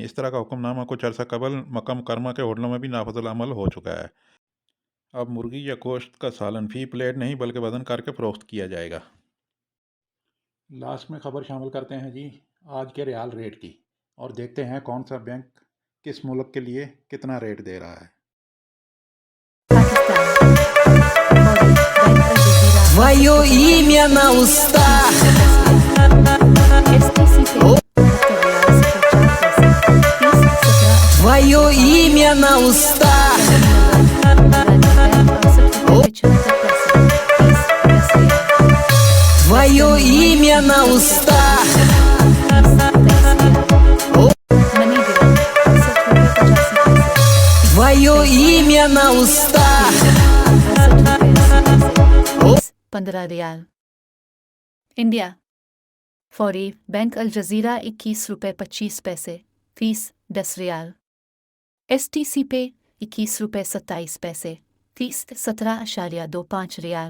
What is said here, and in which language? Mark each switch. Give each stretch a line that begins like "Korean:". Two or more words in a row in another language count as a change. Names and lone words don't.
Urdu: اس طرح کا حکم نامہ کچھ عرصہ قبل مکہ مکرمہ کے ہوٹلوں میں بھی نافذ العمل ہو چکا ہے. اب مرغی یا گوشت کا سالن فی پلیٹ نہیں بلکہ وزن کرکے فروخت کیا جائے گا. لاسٹ میں خبر شامل کرتے ہیں جی آج کے ریال ریٹ کی، اور دیکھتے ہیں کون سا بینک کس ملک کے لیے کتنا ریٹ دے رہا ہے.
Russian: Твое имя на устах. Твое имя на устах. Твое имя на устах. Твое имя на устах.
Urdu: 15 रियाल। انڈیا فوری بینک ال جزیرہ 21 روپے 25 پیسے فیس 10 ریال. STC پے 21 روپے 27 پیسے فیس 17.25 ریال.